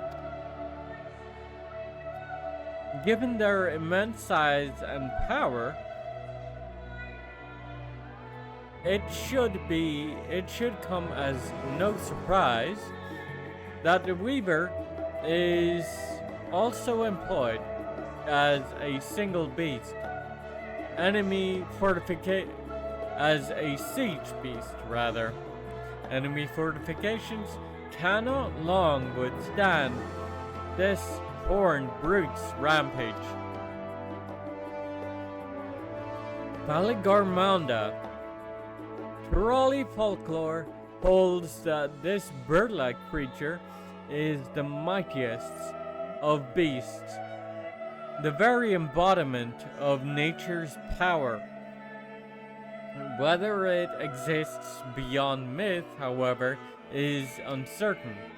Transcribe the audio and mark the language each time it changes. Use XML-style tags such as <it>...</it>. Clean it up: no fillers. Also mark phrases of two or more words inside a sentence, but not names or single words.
<en>Given their immense size and power, it should come as no surprise that the Weaver is also employed as a single beast, as a siege beast rather. Enemy fortifications cannot long withstand this horned brute's rampage. Valigarmanda. Tyroli folklore holds that this bird-like creature is the mightiest of beasts, the very embodiment of nature's power. Whether it exists beyond myth, however, is uncertain.</en>